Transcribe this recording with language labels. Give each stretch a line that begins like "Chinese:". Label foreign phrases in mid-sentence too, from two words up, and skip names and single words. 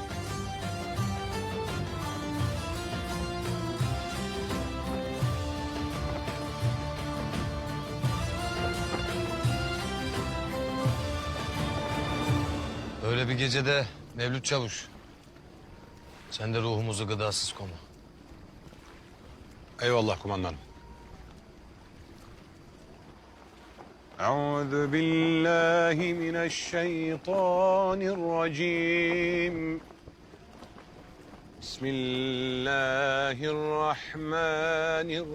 Turkish: Öyle bir gecede Mevlüt Çavuş, sen de ruhumuzu gıdasız koma. Eyvallah kumandanım.
Arabic: أعوذ بالله من الشيطان الرجيم بسم الله الرحمن